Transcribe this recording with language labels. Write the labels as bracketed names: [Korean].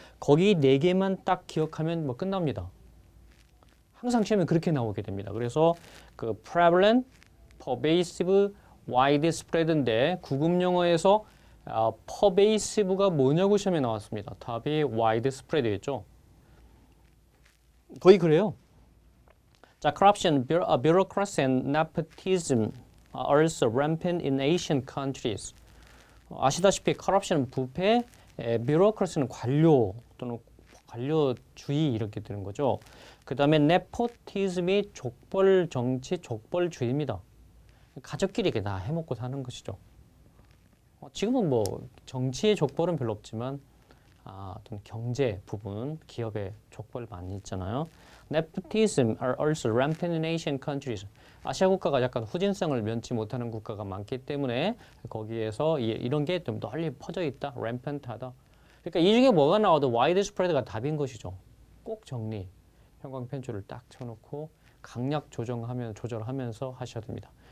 [Korean] 거기 네 개만 딱 기억하면 뭐 끝납니다. 항상 시험에 그렇게 나오게 됩니다. 그래서 그 prevalent, pervasive, widespread인데 구급 영어에서 pervasive가 뭐냐고 시험에 나왔습니다. 답이 widespread였죠. 거의 그래요. [English] 자, corruption, bureaucracy and nepotism are also rampant in Asian countries. [Korean] 아시다시피 corruption 부패, bureaucracy는 관료 또는 관료주의 이렇게 되는 거죠. 그 다음에 nepotism이 족벌 정치, 족벌주의입니다. 가족끼리 이렇게 다 해먹고 사는 것이죠. 지금은 뭐 정치의 족벌은 별로 없지만 어떤 경제 부분, 기업의 족벌 많이 있잖아요. [English] Nepotism are also rampant in Asian countries. [Korean] 아시아 국가가 약간 후진성을 면치 못하는 국가가 많기 때문에 거기에서 이런 게 좀 널리 퍼져 있다, rampant하다. 그러니까 이 중에 뭐가 나와도 widespread가 답인 것이죠. 꼭 정리, 형광펜줄을 딱 쳐놓고 강약 조절하면서 하셔야 됩니다.